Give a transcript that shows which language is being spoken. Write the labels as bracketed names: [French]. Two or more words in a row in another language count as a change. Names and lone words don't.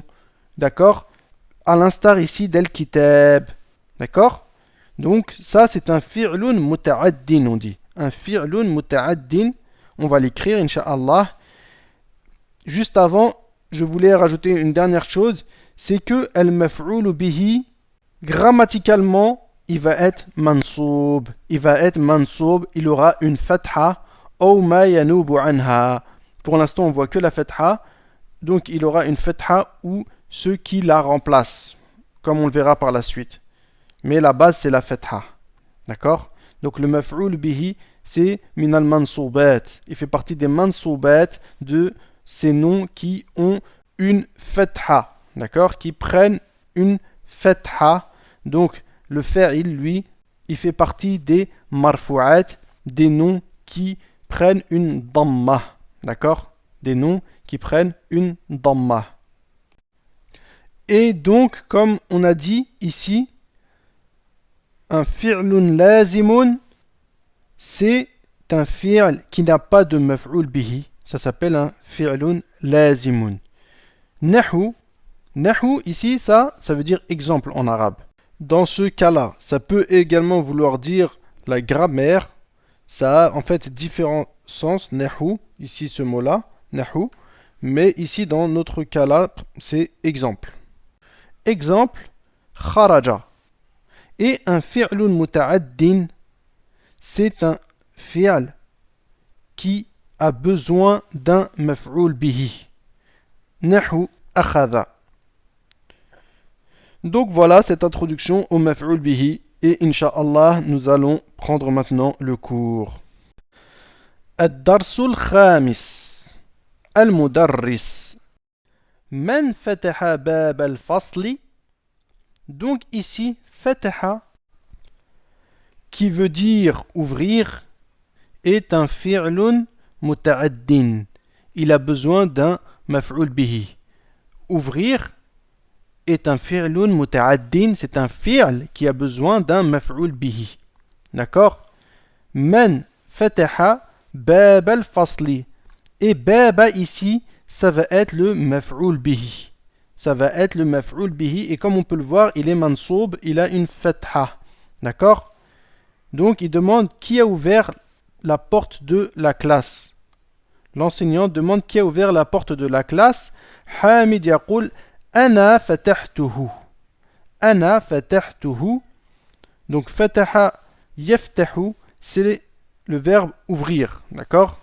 [French] D'accord? À l'instar ici d'al-kitab. D'accord? Donc ça c'est un [Arabic] فعل متعد, [French] on dit. [Arabic] Un فعل متعد. [French] On va l'écrire, incha'Allah. Juste avant, je voulais rajouter une dernière chose. C'est que [Arabic] المفعول به, [French] grammaticalement, il va être mansoub. Il va être mansoub. Il aura une fatha. Ou [Arabic] ما ينوب عنها. [French] Pour l'instant, on voit que la fatha. Donc, il aura une fatha ou ceux qui la remplacent. Comme on le verra par la suite. Mais la base, c'est la fatha. D'accord? Donc, le [Arabic] مفعول به, [French] c'est [Arabic] من المنصوبات. [French] Il fait partie des mansoubat de ces noms qui ont une fatha. D'accord? Qui prennent une fatha. Donc, le fa'il, lui, il fait partie des marfou'at, des noms qui prennent une damma. D'accord? Des noms qui prennent une damma. Et donc, comme on a dit ici, un [Arabic] فعل لازم, [French] c'est un fi'l qui n'a pas de [Arabic] مفعول به. [French] Ça s'appelle un [Arabic] فعل لازم. نحو نحو [French] ici, ça veut dire exemple en arabe. Dans ce cas-là, ça peut également vouloir dire la grammaire. Ça a en fait différents sens, nahu, ici ce mot-là, nahu, mais ici dans notre cas-là, c'est exemple. Exemple, kharaja. Et un [Arabic] فعل متعد, [French] c'est un fi'l qui a besoin d'un [Arabic] مفعول به. نحو أخذ. [French] Donc voilà cette introduction au [Arabic] مفعول به [French] et incha'Allah nous allons prendre maintenant le cours. [Arabic] الدرس الخامس. المدرس من فتح باب الفصل. [French] Donc ici, fataha, qui veut dire ouvrir, est un [Arabic] فعل متعد. [French] Il a besoin d'un [Arabic] مفعول به. [French] Ouvrir est un [Arabic] فعل متعد, [French] c'est un fi'l qui a besoin d'un [Arabic] مفعول به. [French] D'accord? [Arabic] من فتح باب الفصل. [French] Et baba ici, ça va être le [Arabic] مفعول به. [French] Ça va être le [Arabic] مفعول به. [French] Et comme on peut le voir, il est mansoub, il a une fatha. D'accord? Donc il demande qui a ouvert la porte de la classe. L'enseignant demande qui a ouvert la porte de la classe. [Arabic] حميد يقول أنا فتحته. أنا فتحته. Donc فتح يفتح, [French] c'est le verbe ouvrir. D'accord?